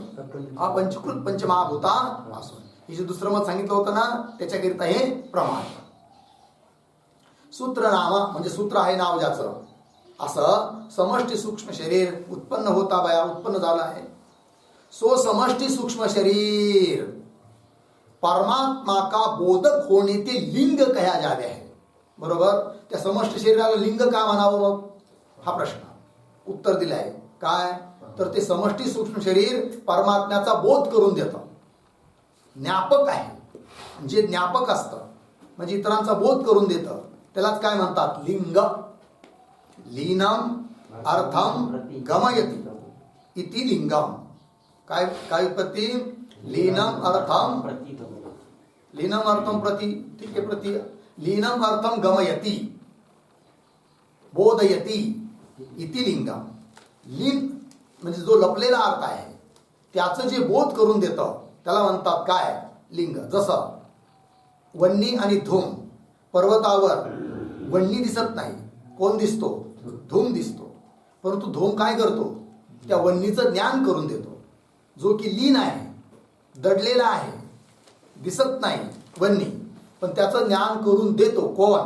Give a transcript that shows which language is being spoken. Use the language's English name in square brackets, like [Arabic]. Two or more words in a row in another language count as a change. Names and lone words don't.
[Marathi] अपंचीकृत पंचमहाभूतापासून. हे जे दुसरं मत सांगितलं होतं ना, त्याच्याकरिता हे प्रमाण. सूत्रनामा म्हणजे सूत्र आहे नाव ज्याचं, असं समष्टी सूक्ष्म शरीर उत्पन्न होता बया, उत्पन्न झालं आहे. [Hindi] सो समष्टी सूक्ष्म शरीर परमात्मा का बोधक होणे ते लिंग कहा जावे है. [Marathi] बरोबर. त्या समष्टी शरीराला लिंग का म्हणावं मग? हा प्रश्न उत्तर दिलं आहे. काय तर ते समष्टी सूक्ष्म शरीर परमात्म्याचा बोध करून देतं, ज्ञापक आहे. जे ज्ञापक असतं म्हणजे इतरांचा बोध करून देतं त्यालाच काय म्हणतात? लिंग. [Sanskrit] लीनम अर्थम गमयति इति लिंगम. [Marathi] काय काय उत्पत्ती? [Sanskrit] लीनम अर्थम प्रति, [Marathi] ठीक आहे, [Sanskrit] प्रति. लीनम अर्थम गमयति बोधयति इति लिंगम. [Marathi] लीन म्हणजे जो लपलेला अर्थ आहे त्याचं जे बोध करून देतं त्याला म्हणतात काय? लिंग. जसं वन्नी आणि धूम. पर्वतावर वन्नी दिसत नाही, कोण दिसतो? धूम दिसतो. परंतु धूम काय करतो? त्या वन्नीचं ज्ञान करून देतो. जो की लीन आहे, दडलेला आहे, दिसत नाही वन्नी, पण त्याचं ज्ञान करून देतो कोण?